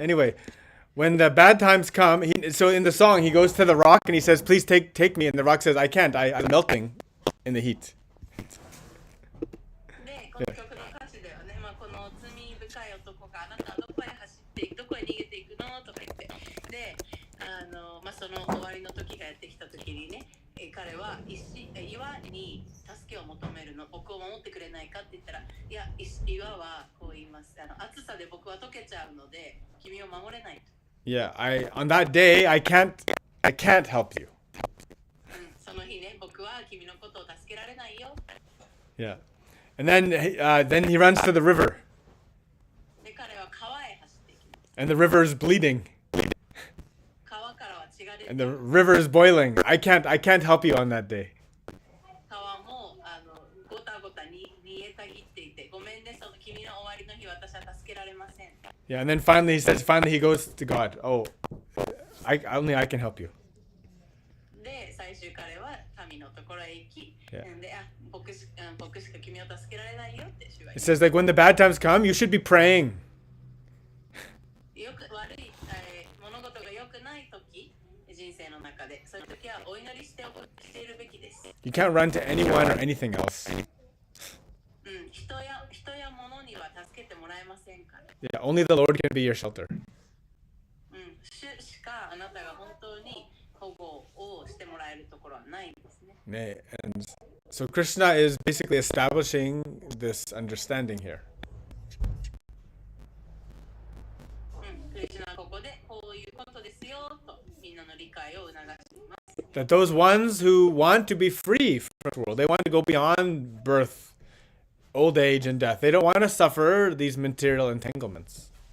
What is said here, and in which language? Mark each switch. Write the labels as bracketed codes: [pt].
[en] Anyway, when the bad times come, so in the song he goes to the rock and he says, "Please take me," and the rock says, "I can't. I'm melting in the heat." [ja] で、この曲の歌詞ではね、この罪深い男があなたはどこへ走っていく、どこへ逃げていくのとか言って、で、その終わりの時がやってきた時にね、彼は岩に助けを求めるの、僕を守ってくれないかって言ったら、いや、岩はこう言います。暑さで僕は溶けちゃうので、君を守れないと。 [en] Yeah, on that day I can't help you. [ja] その日ね、僕は君のことを助けられないよ。 [en] Yeah, and then he runs to the river. [ja] で、彼は川へ走っていきます。 [en] And the river is bleeding. [ja] 川からは血が出て。 [en] And the river is boiling. I can't help you on that day. [ja] 川もごたごたに煮えたぎっていて、ごめんね、その君の終わりの日、私は助けられません。 [en] Yeah, and then finally he goes to God. Oh, only I can help you. [ja] で、最終彼は神のところへ行き、で、僕しか君を助けられないよって主は [en] It says, like, when the bad times come, you should be praying. [ja] よく悪い、物事が良くない時、人生の中で、そういう時はお祈りしているべきです。 [en] You can't run to anyone or anything else. [ja] 人や物には助けてもらえませんから。 [en] Yeah, only the Lord can be your shelter. [ja] 主しかあなたが本当に保護をしてもらえるところはないんですね。 [en] And so Krishna is basically establishing this understanding here. [ja] クリシュナはここでこういうことですよとみんなの理解を促しています。 [en] That those ones who want to be free from this world, they want to go beyond birth, old age, and death. They don't want to suffer these material entanglements.